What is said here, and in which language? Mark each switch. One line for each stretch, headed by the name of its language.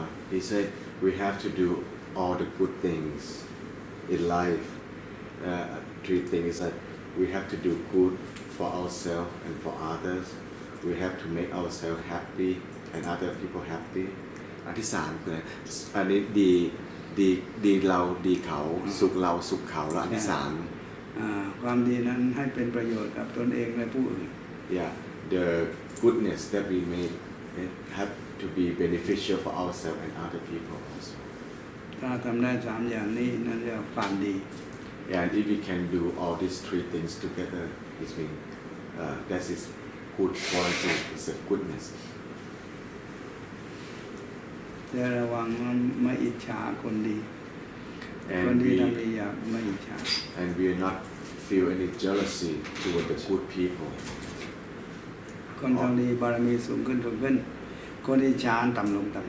English: He said we have to do all the good things in life. Three things that we have to do good for ourselves and for others. We have to make ourselves happy and other people happy.
Thai: อันที่สามคืออันนี้ดีเราดีเขาสุขเราสุขเขาแล้วอันที่สาม ความดีนั้นให้เป็นประโยชน์กับตนเองและผู้อื่น
English: Yeah, the goodness that we make have to be beneficial for ourselves and other people also.
Thai: ถ้าทำได้สามอย่างนี้นั่นเรียกว่าความดี
English: And if we can do all these three things together, it means that is good quality, it's a goodness.
Thai: แต่ระวังไม่อิจฉาคนดีคน
English: And
Thai: ดี
English: we
Thai: ทำดีอย่าไม่อิจฉา
English: and we are not feel any jealousy toward the good people.
Thai: คนทำดีบารมีสูงขึ้นคนอิจฉาต่ำลง